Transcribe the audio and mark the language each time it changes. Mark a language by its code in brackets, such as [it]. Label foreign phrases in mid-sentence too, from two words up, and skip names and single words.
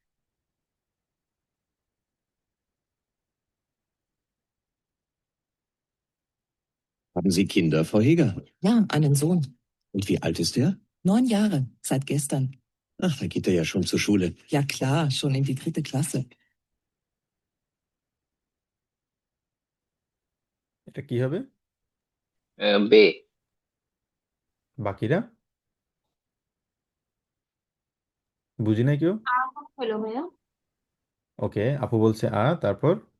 [de] Haben Sie Kinder, Frau Heger? Ja, einen Sohn. Und wie alt ist er? 9 Jahre, seit gestern. Ach, da geht er ja schon zur Schule. Ja klar, schon in die 3. Klasse. [bn] এটা কি হবে? বে। বাকিরা বুঝি নাই কেউ? আ হলো ভাইয়া। ওকে, আপু বলছে তারপর?